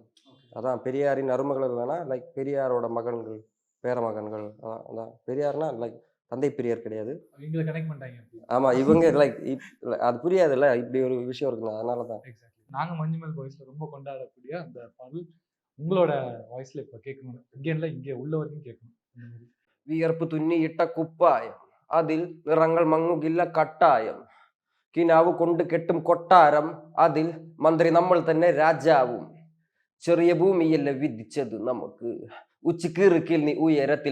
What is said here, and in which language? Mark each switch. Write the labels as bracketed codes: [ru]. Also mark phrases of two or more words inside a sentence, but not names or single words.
[ta] அதான் பெரியாரின் அருமகள் இல்லைன்னா லைக் பெரியாரோட மகன்கள் பேரமகன்கள் அதான் பெரியார்னா லைக் தந்தை பெரியார் கிடையாது. இவங்களை கனெக்ட் பண்ணிட்டாங்க. ஆமாம் இவங்க லைக் அது புரியாதுல்ல, இப்படி ஒரு விஷயம் இருக்குங்க, அதனால தான். நாங்கள் மஞ்சுமல் வாய்ஸில் ரொம்ப கொண்டாடக்கூடிய அந்த பாடல் உங்களோட வாய்ஸில் இப்போ கேட்கணும். இங்கே இங்கே உள்ள வரைக்கும் கேட்கணும். [ml] വിയർപ്പ് തുന്നിയിട്ട കുപ്പായം അതിൽ നിറങ്ങൾ മങ്ങുകില്ല കട്ടായം കിനാവ് കൊണ്ട് കെട്ടും കൊട്ടാരം അതിൽ മന്ത്രി നമ്മൾ തന്നെ രാജാവും ചെറിയ ഭൂമിയല്ല വിധിച്ചത് നമുക്ക് ഉച്ചക്കീറുക്കിൽ നീ ഉയരത്തിൽ